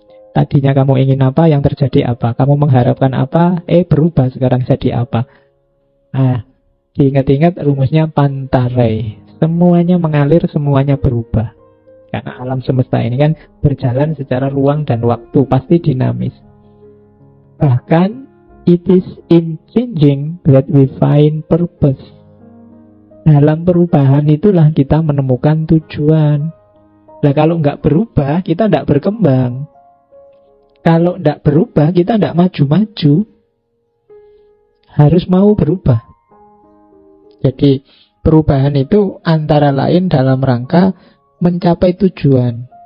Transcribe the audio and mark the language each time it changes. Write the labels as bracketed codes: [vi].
[id] Tadinya kamu ingin apa, yang terjadi apa? Kamu mengharapkan apa, berubah sekarang jadi apa? Nah, diingat-ingat rumusnya pantare. Semuanya mengalir, semuanya berubah. Karena alam semesta ini kan berjalan secara ruang dan waktu, pasti dinamis. [en] Bahkan, it is in changing that we find purpose. [id] Dalam perubahan itulah kita menemukan tujuan. Nah, kalau nggak berubah, kita nggak berkembang. Kalau nggak berubah, kita nggak maju-maju. Harus mau berubah. Jadi, perubahan itu antara lain dalam rangka mencapai tujuan.